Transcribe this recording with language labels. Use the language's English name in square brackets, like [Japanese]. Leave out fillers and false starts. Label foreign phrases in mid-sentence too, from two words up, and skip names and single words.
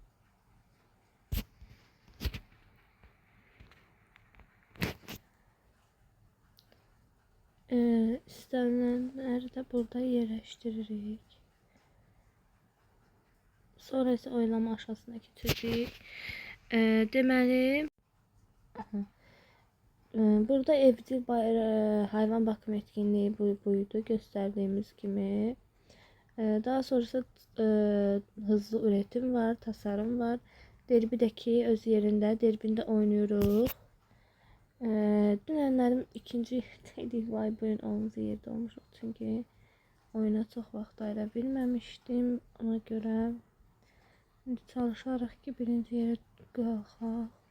[Azerbaijani] İstənilənləri də burada yerləşdiririk. Sonra isə [Turkish] oylama aşamasına [Azerbaijani] keçəcəyik. Deməli, burada [Turkish] evcil hayvan bakım etkinliği buydu gösterdiğimiz gibi. Daha sonrası hızlı üretim var, tasarım var. Derbideki [Azerbaijani] öz yerində, derbində [Turkish] oynuyoruz. Dünənlərim ikinci yerdeydik. [Azerbaijani] Vay, bugün 10-cu yerdə olmuş. Çünki oyuna çox vaxt ayıra bilməmişdim. Ona görə indi çalışarıq ki, birinci yerə qalxaq.